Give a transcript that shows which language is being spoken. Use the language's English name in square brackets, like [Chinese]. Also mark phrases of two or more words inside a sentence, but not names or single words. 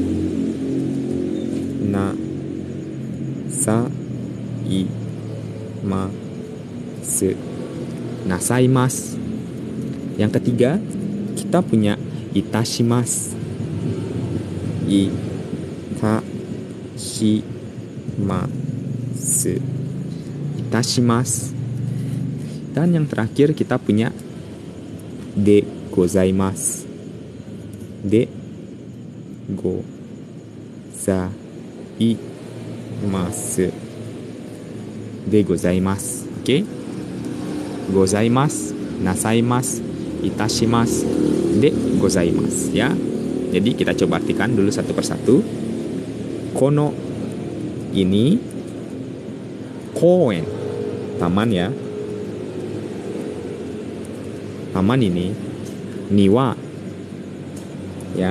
[Japanese] Nasaimasu. [Indonesian] Yang ketiga kita punya itashimasu. [Japanese] itashimasu. Itashimasu. [Indonesian] Dan yang terakhir kita punya [Japanese] でございます. でございます. でございます. [Indonesian] Oke? [Japanese] ございます、なさいます、いたします、でございます ya. [Indonesian] Jadi kita coba artikan dulu satu persatu. Kono ini koen, taman ya. Taman ini niwa ya.